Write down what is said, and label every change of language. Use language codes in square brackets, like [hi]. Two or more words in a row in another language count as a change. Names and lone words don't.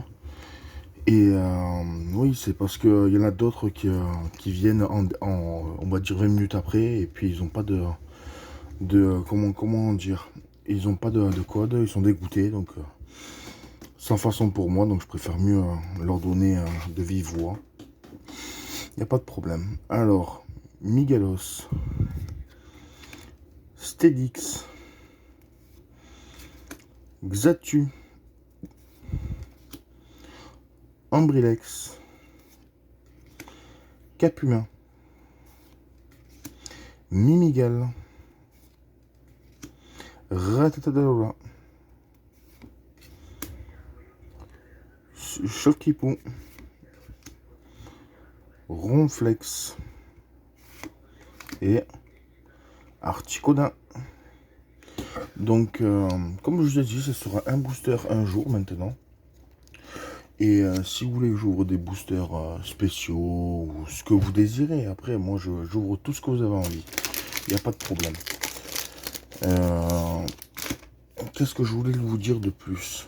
[fr] Et oui, c'est parce qu'il y en a d'autres qui viennent on va dire 20 minutes après et puis ils n'ont pas comment dire? Ils n'ont pas de code, ils sont dégoûtés. Donc sans façon pour moi, donc je préfère mieux leur donner de vive voix. Il n'y a pas de problème. Alors, Miguelos, Stedix, Xatu, Ambrilex, Capumin, Mimigal, Ratatadala, Choquipou, Ronflex et Articodin. Donc, comme je vous ai dit, ce sera un booster un jour maintenant. Et si vous voulez que j'ouvre des boosters spéciaux ou ce que vous désirez, après, moi, j'ouvre tout ce que vous avez envie. Il n'y a pas de problème. Qu'est-ce que je voulais vous dire de plus?